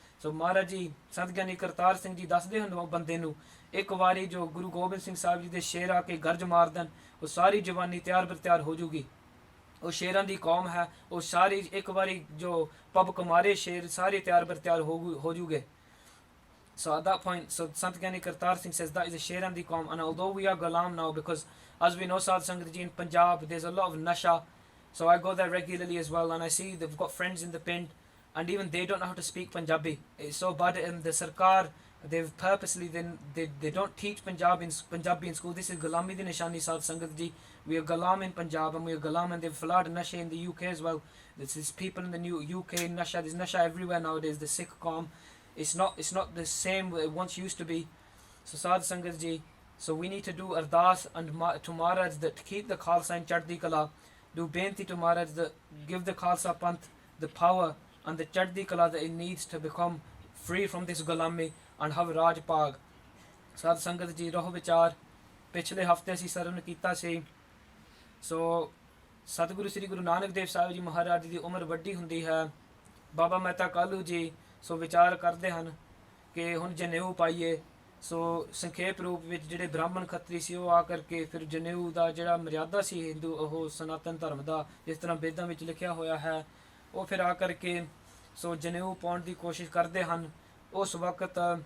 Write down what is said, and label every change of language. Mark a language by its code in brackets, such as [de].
[pa] So Maharaj Ji, Sant Gyani Kartar Singh Ji ਦੱਸਦੇ ਹਨ ਬੰਦੇ ਨੂੰ, ਇੱਕ ਵਾਰੀ ਜੋ ਗੁਰੂ ਗੋਬਿੰਦ ਸਿੰਘ ਸਾਹਿਬ ਜੀ ਦੇ ਸ਼ੇਰ ਆ ਕੇ ਗਰਜ ਮਾਰ ਦੇਣ, ਉਹ ਸਾਰੀ ਜਵਾਨੀ ਤਿਆਰ ਬਰ ਤਿਆਰ ਹੋ ਜੂਗੀ. ਉਹ ਸ਼ੇਰਾਂ ਦੀ ਕੌਮ ਹੈ, ਉਹ ਸਾਰੀ ਇੱਕ ਵਾਰੀ ਜੋ ਪਬਕ ਮਾਰੇ ਸ਼ੇਰ ਸਾਰੇ ਤਿਆਰ ਬਰ ਤਿਆਰ ਹੋ ਜੂਗੇ. [en] So at that point, so Sant Gyani Kartar Singh says that is a Sheran di Qawm. And although we are Ghulam now, because as we know Sadh Sangat Ji in Punjab, there's a lot of nasha. So I go there regularly as well, and I see they've got friends in the Pind, and even they don't know how to speak Punjabi. It's so bad. In the Sarkar, they've purposely they don't teach Punjabi in school. This is Gulami di Nishani Sadh Sangat Ji. We are Ghulam in Punjab, and we are Ghulam, and they've flooded nasha in the UK as well. This is people in the new UK nasha. There's nasha everywhere nowadays. The Sikh Qawm. It's not the same it once used to be. So Sadh Sangat Ji, so we need to do ardas and to Maharaj that to keep the Khalsa in Chaddi Kala, do benti to Maharaj that give the Khalsa Panth the power and the Chaddi Kala that it needs to become free from this Gulami and have Raj Pag. [pa] Sadh Sangat Ji Roh Vichar पिछले हफ्ते ਅਸੀਂ ਸਰਵਨ ਕੀਤਾ ਸੀ. ਸੋ ਸਤਿਗੁਰੂ ਸ੍ਰੀ ਗੁਰੂ ਨਾਨਕ ਦੇਵ ਸਾਹਿਬ ਜੀ ਮਹਾਰਾਜ ਦੀ ਉਮਰ ਵੱਡੀ ਹੁੰਦੀ ਹੈ. ਬਾਬਾ ਮਹਿਤਾ ਕਾਲੂ ਜੀ ਸੋ ਵਿਚਾਰ ਕਰਦੇ ਹਨ ਕਿ ਹੁਣ ਜਨੇਊ ਪਾਈਏ. ਸੋ ਸੰਖੇਪ ਰੂਪ ਵਿੱਚ ਜਿਹੜੇ ਬ੍ਰਾਹਮਣ ਖੱਤਰੀ ਸੀ ਉਹ ਆ ਕਰਕੇ ਫਿਰ ਜਨੇਊ ਦਾ ਜਿਹੜਾ ਮਰਿਆਦਾ ਸੀ ਹਿੰਦੂ ਉਹ ਸਨਾਤਨ ਧਰਮ ਦਾ ਜਿਸ ਤਰ੍ਹਾਂ ਵੇਦਾਂ ਵਿੱਚ ਲਿਖਿਆ ਹੋਇਆ ਹੈ ਉਹ ਫਿਰ ਆ ਕਰਕੇ ਸੋ ਜਨੇਊ ਪਾਉਣ ਦੀ ਕੋਸ਼ਿਸ਼ ਕਰਦੇ ਹਨ. ਉਸ ਵਕਤ